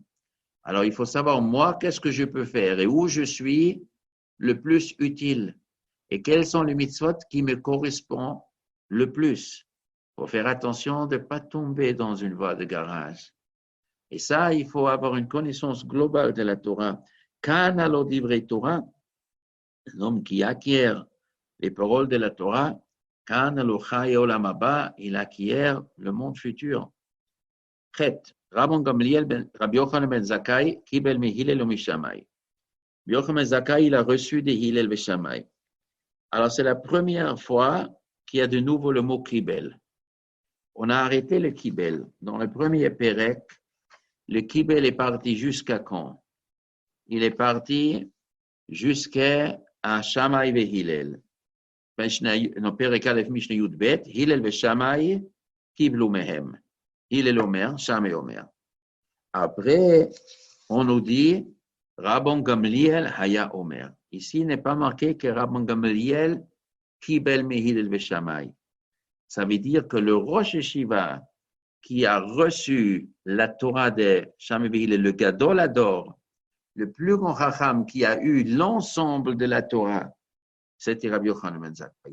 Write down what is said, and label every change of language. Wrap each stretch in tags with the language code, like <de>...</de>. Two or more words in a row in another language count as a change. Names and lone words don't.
<fr>Alors, il faut savoir, moi, qu'est-ce que je peux faire et où je suis le plus utile et quels sont les mitzvot qui me correspondent le plus. Il faut faire attention de ne pas tomber dans une voie de garage. Et ça, il faut avoir une connaissance globale de la Torah.</fr> <he>קנה לו דברי תורה,</he> <fr>l'homme qui acquiert les paroles de la Torah,</fr> <he>קנה לו חיי העולם הבא,</he> <fr>il acquiert le monde futur.</fr> <he>ח, רבי יוחנן בן זכאי, קיבל מהלל ומשמאי.</he> <fr>Yochanan ben Zakkai, il a reçu des Hillel et Shammai. Alors, c'est la première fois qu'il y a de nouveau le mot kibel. On a arrêté le kibel. Dans le premier Pérec, le kibel est parti jusqu'à quand? Il est parti jusqu'à Shammai et Hillel. Dans</fr> <he>פרק א משנה יב,</he> <fr>Hillel et Shammai</fr> <he>קיבלו מהם. הלל אומר, שמאי אומר.</he> <fr>Après, on nous dit</fr> <he>רבן גמליאל היה אומר.</he> <fr>Ici, il n'est pas marqué que Rabban Gamliel</fr> <he>קיבל מ</he> <fr>Hillel et Shammai. Ça veut dire que le</fr> <he>ראש ישיבה</he> <fr>qui a reçu la Torah de Shammai et Hillel, le</fr> <he>גדול הדור,</he> <fr>le plus grand Chacham qui a eu l'ensemble de la Torah, c'était Rabbi Yochanan ben Zakkai.</fr>